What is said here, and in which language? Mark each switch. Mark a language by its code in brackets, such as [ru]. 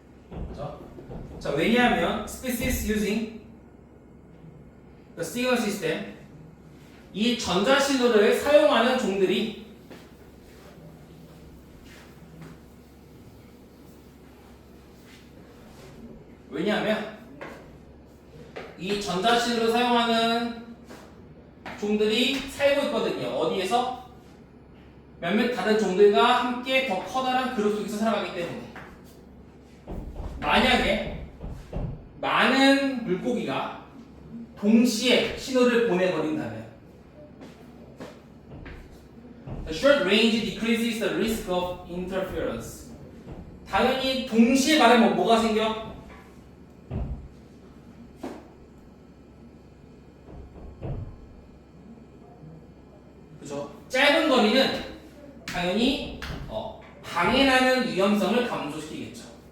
[ko] 그렇죠? 자, 왜냐하면 [en] species using the signal system, [ko] 이 전자신호를 사용하는 종들이 왜냐하면 이 전자신호를 사용하는 종들이 살고 있거든요. 어디에서? 몇몇 다른 종들과 함께 더 커다란 그룹 속에서 살아가기 때문에. 만약에 많은 물고기가 동시에 신호를 보내버린다면 [en] The short range decreases the risk of interference. [ko] 당연히 동시에 말하면 뭐가 생겨? 그죠? 짧은 거리는 당연히 방해나는 위험성을 감소시키겠죠.